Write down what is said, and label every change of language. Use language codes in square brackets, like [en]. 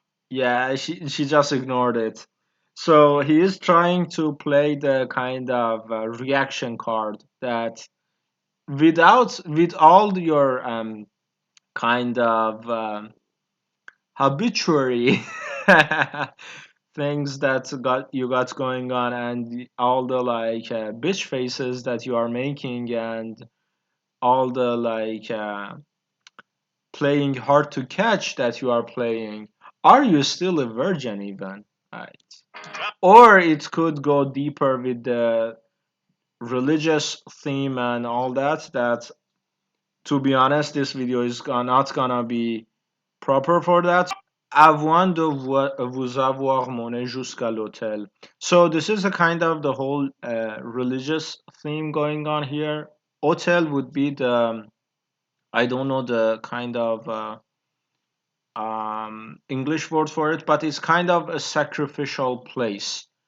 [en] Yeah, she just ignored it. So he is trying to play the kind of reaction card that, with all your kind of habituary things that got going on, and all the like bitch faces that you are making, and all the like playing hard to catch that you are playing. Are you still a virgin even? Right. Or it could go deeper with the religious theme and all that. That, to be honest, this video is not gonna be proper for that. [fr] Avant de vous avoir mené jusqu'à l'hôtel. [en] So this is a kind of the whole religious theme going on here. Hotel would be the I don't know the kind of English word for it, but it's kind of a sacrificial place.